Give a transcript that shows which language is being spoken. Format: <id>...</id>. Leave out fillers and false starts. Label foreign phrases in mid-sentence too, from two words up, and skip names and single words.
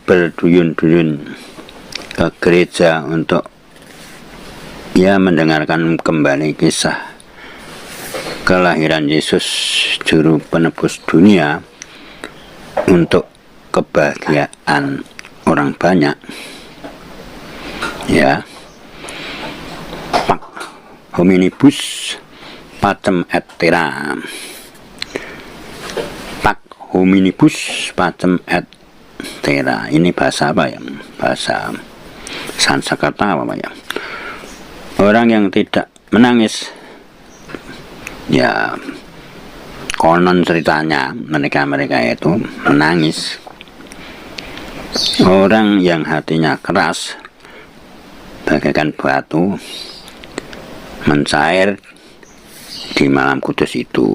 <id>berduyun-duyun ke gereja untuk mendengarkan kembali kisah kelahiran Yesus Juru Penebus dunia untuk kebahagiaan orang banyak, ya,</id> <la>Pax hominibus pacem et terra. Pax hominibus pacem et terra.</la> <id>Ini bahasa apa ya? Bahasa Sanskerta apa ya? Orang yang tidak menangis, ya, konon ceritanya mereka itu menangis. Orang yang hatinya keras bagaikan batu mencair di malam kudus itu.</id>